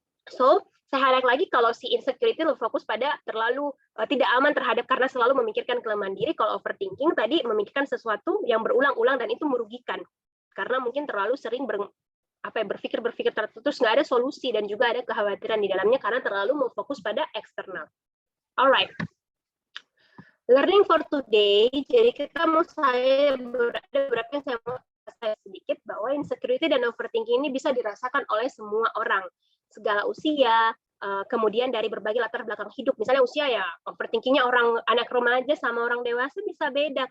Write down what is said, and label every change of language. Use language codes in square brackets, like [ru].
[id] So saya highlight lagi kalau si insecurity lebih fokus pada terlalu tidak aman terhadap karena selalu memikirkan kelemahan diri. Kalau overthinking tadi memikirkan sesuatu yang berulang-ulang dan itu merugikan karena mungkin terlalu sering berpikir terus nggak ada solusi dan juga ada kekhawatiran di dalamnya karena terlalu fokus pada eksternal. [en] Alright, learning for today. [id] Jadi kita ada beberapa yang saya mau sedikit bahwa insecurity dan overthinking ini bisa dirasakan oleh semua orang, segala usia, kemudian dari berbagai latar belakang hidup. Misalnya usia ya, overthinkingnya anak remaja sama orang dewasa bisa beda.